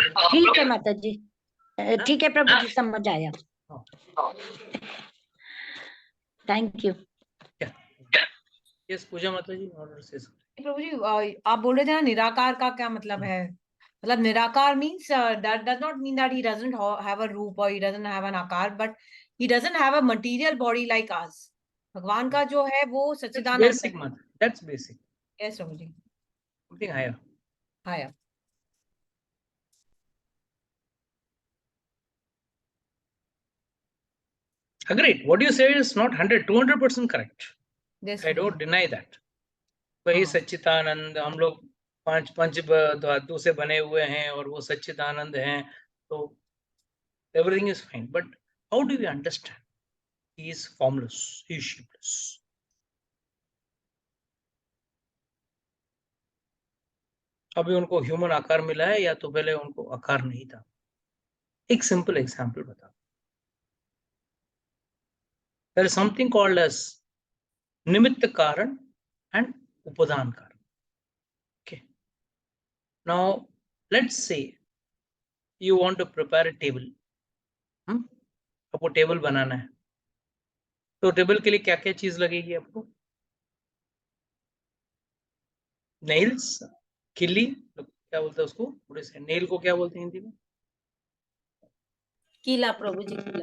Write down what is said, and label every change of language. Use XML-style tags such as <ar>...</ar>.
<hi>ठीक है माता जी, ठीक है प्रभु जी, समझ आया।</hi> <en>Thank you.</en> <hi>यस पूजा माता जी, ऑर्डर से प्रभु जी आप बोल रहे थे ना निराकार का क्या मतलब है?</hi> <en>मतलब निराकार means that does not mean that he doesn't have a roop or he doesn't have an aakar, but he doesn't have a material body like us.</en> <hi>भगवान का जो है वो सच्चिदानंद है।</hi> <en>Basic माता, that's basic.</en> <hi>Yes Prabhu ji.</hi> <en>Something higher. Higher. Agreed. What you say is not 200% correct. Yes, I don't deny that.</en> <hi>वही सच्चिदानंद, हम लोग पंच धातु से बने हुए हैं और वो सच्चिदानंद हैं, तो</hi> <en>everything is fine. But how do we understand? He is formless, he is shapeless.</en> <hi>अभी उनको ह्यूमन आकार मिला है या तो पहले उनको आकार नहीं था? एक सिंपल एग्जांपल बता।</hi> <en>There is something called as निमित्त कारण and उपादान कारण. Okay. Now let's say you want to prepare a table.</en> <hi>आपको टेबल बनाना है, तो टेबल के लिए क्या क्या चीज लगेगी आपको? नेल्स, किल्ली, क्या बोलते हैं उसको, थोड़े से नेल को क्या बोलते हैं हिंदी में? कीला प्रभु जी, कीला।</hi>